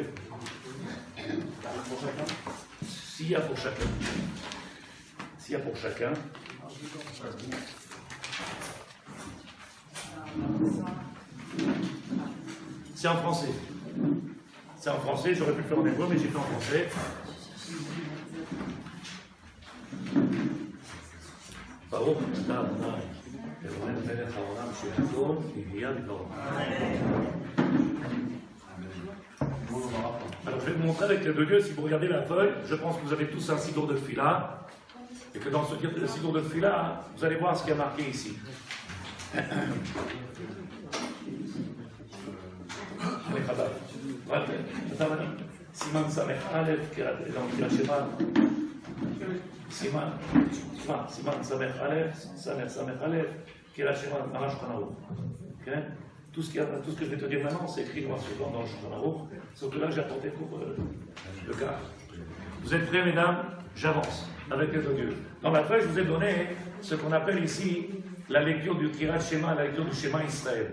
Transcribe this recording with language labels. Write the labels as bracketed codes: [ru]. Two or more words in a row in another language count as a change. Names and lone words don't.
[fr] pour chacun. S'il y a pour chacun. S'il y a pour chacun. C'est en français. C'est en français, j'aurais pu le faire en hébreu, mais j'ai fait en français. [he] ברוך אתה אדוני, אלוהינו מלך העולם שהכל נהיה בדברו. [fr] Alors je vais vous montrer avec les deux yeux, si vous regardez la feuille, je pense que vous avez tous un sidour de fila, et que dans ce sidour de fila, vous allez voir ce qui est marqué ici. [he] סימן סמך א', קריאת שמע, סימן סמך א', סמך א', קריאת שמע, ממש שולחן ערוך. [fr] Tout ce que je vais te dire maintenant, c'est écrit noir sur blanc dans le Shulchan Aruch. Surtout là que j'ai apporté pour le cas. Vous êtes prêts, mesdames? J'avance avec les deux dieux. Dans la feuille, je vous ai donné ce qu'on appelle ici la lecture du Kirat Shema, la lecture du Shema Israël.